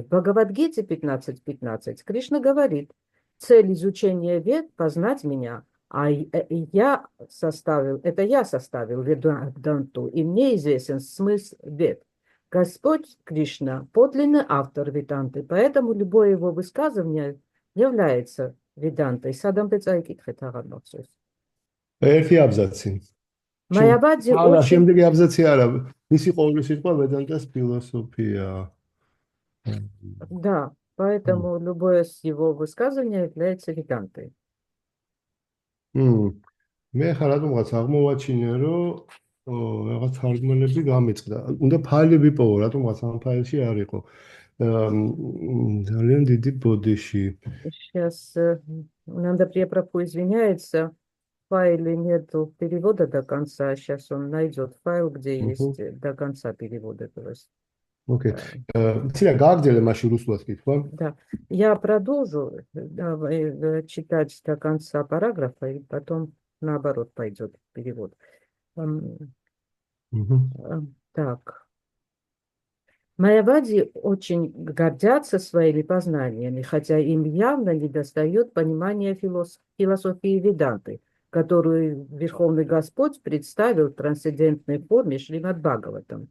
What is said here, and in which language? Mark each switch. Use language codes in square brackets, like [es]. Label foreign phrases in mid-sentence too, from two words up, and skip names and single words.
[ru] В Бхагавад-гите 15.15 Кришна говорит: цель изучения вед — познать меня, а я составил веданту, и мне известен смысл вед. Господь Кришна – подлинный автор Веданты, поэтому любое его высказывание является Ведантой. Садам Пецайкитхет Аганоцус. [ka] ერთი აბზაცი. [ru] Майявади [ka] არა, [ru] очень... [ka] შემდეგი აბზაცი არა. მისი ყოველი სიტყვა ведантას ფილოსოფია. [ru] Да, поэтому любое его высказывание является Ведантой. [ka] მე ხარ რატომღაც აღმოვაჩინე, რომ რაღაც თარგმანები გამიწყდა. უნდა ფაილი ვიპოვო, რატომღაც ამ ფაილში არ იყო. ძალიან დიდი ბოდიში. [ru] Сейчас Нанда Препрабху извиняется, в файле нету перевода до конца. Сейчас он найдет файл, где есть до конца перевода. То есть, окей. [ka] Ціლა გააგრძელე მაშინ რუსულად კითხვა. [ru] Да. Я продолжу читать до конца параграфа, и потом наоборот пойдет перевод. Так. Майявади очень гордятся своими познаниями, хотя им явно недостает понимания философии Веданты, которую Верховный Господь представил в трансцендентной форме Шримад Бхагаватам.